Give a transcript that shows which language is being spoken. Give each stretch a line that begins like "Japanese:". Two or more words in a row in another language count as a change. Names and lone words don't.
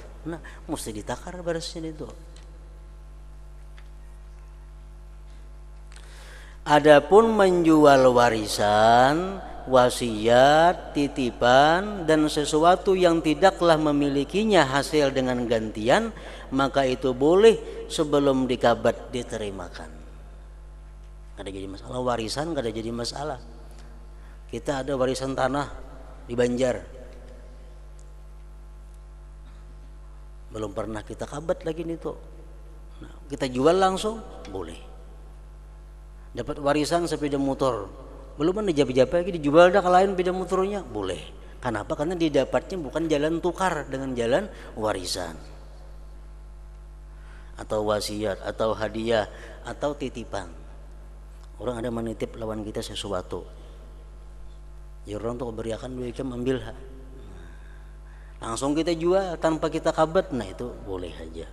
Indonesian: Nah, mesti ditakar berasnya itu. Adapun menjual warisan, wasiat, titipan dan sesuatu yang tidaklah memilikinya hasil dengan gantian, maka itu boleh sebelum dikabat diterimakan.
Banjar: Kada jadi masalah warisan, kada jadi masalah.
Indonesian: Kita ada warisan tanah di Banjar, belum pernah kita kabat lagi itu. Nah, kita jual langsung boleh. Dapat warisan sepeda motor, belum ada jabe-jabe lagi, dijual dah ke lain sepeda motornya, boleh. Kenapa? Karena didapatnya bukan jalan tukar dengan jalan warisan atau wasiat atau hadiah atau titipan.
Banjar: Orang ada menitip lawan kita sesuatu, ya orang tuh beriakan duit jam ambil, langsung kita jual tanpa kita kabat, nah itu boleh aja.